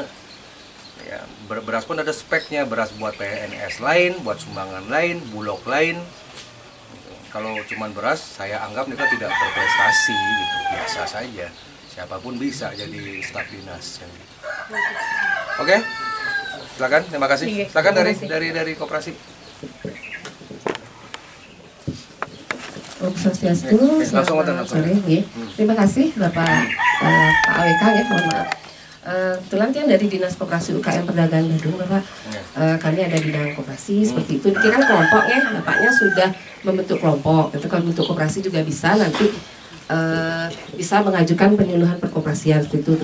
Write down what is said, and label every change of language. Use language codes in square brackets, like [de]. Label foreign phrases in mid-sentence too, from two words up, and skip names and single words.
[id] Ya, beras pun ada speknya, beras buat PNS lain, buat sumbangan lain, bulog lain. Kalau cuma beras, saya anggap mereka tidak berprestasi gitu, biasa saja. Siapapun bisa jadi staf dinas. Oke, silakan. Terima kasih. Silakan dari koperasi. [ban] Om Swastiastu, [id] selamat sore. Terima kasih Bapak Pak AWK ya, mohon maaf. Kebetulan kan dari Dinas Koperasi UKM Perdagangan Bandung, Bapak, kami ada bidang koperasi seperti itu. Ini kan kelompok ya, Bapaknya sudah membentuk kelompok. Itu kalau bentuk koperasi juga bisa nanti bisa mengajukan penyuluhan perkoperasian seperti itu.